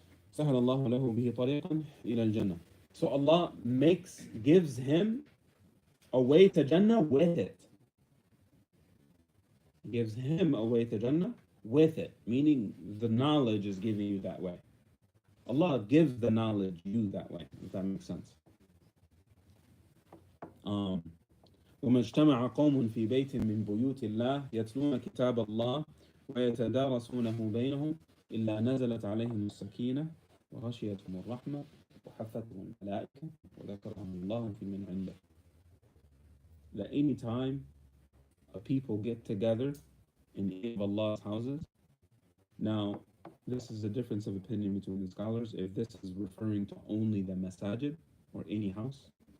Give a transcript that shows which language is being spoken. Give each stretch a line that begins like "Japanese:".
Arabic: سهل الله له به طريقا إلى الجنة.
English: So Allah gives him a way to Jannah with it. Gives him a way to Jannah with it, meaning the knowledge is giving you that way. Allah gives the knowledge you that way, if that makes sense.
Arabic: وما اجتمع قوم في بيت من بيوت الله يتلون كتاب الله ويتدارسونه بينهم إلا نزلت عليهم السكينة وغشيتهم الرحمة وحفتهم الملائكة وذكرهم الله في من عنده.
English: That any time a people get together in any of Allah's houses. Now, this is a difference of opinion between the scholars, if this is referring to only the masajid or any house.